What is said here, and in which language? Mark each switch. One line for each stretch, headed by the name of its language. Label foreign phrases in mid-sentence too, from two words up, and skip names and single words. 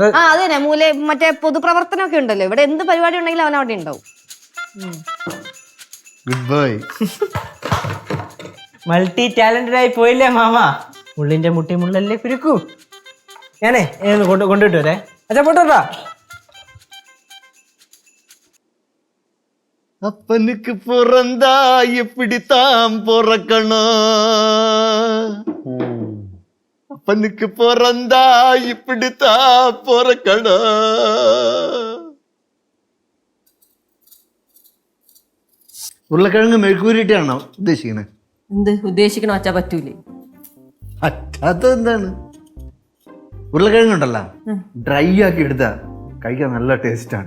Malayalam: ആ അത് തന്നെ മറ്റേ പൊതുപ്രവർത്തനമൊക്കെ ഉണ്ടല്ലോ. ഇവിടെ എന്ത് പരിപാടി ഉണ്ടെങ്കിലും അവൻ അവിടെ ഉണ്ടാവും.
English: Good bye. multi talented
Malayalam: ആയി പോയില്ലേ മാമ. മുള്ളിന്റെ മുട്ടി മുള്ളല്ലേ കുരുക്കൂ. ഞാനേ കൊണ്ടുവിട്ട് വരേ. അച്ഛാ പോട്ടോട്ടാ.
Tamil: அப்பனுக்கு பிறந்தா எப்படித்தான் பிறக்கணும், அப்பனுக்கு பிறந்தா இப்படித்தான் பிறக்கணும்.
Malayalam: ഉരുളക്കിഴങ്ങ് മെഴുക്കൂരിട്ടാണോ ഉദ്ദേശിക്കണേ? എന്ത് ഉദ്ദേശിക്കണോ അച്ഛാ? പറ്റൂലേ? അത് എന്താണ്? ഉരുളക്കിഴങ്ങുണ്ടല്ലോ ഡ്രൈ ആക്കി എടുത്താ കഴിക്കാൻ നല്ല ടേസ്റ്റാണ്.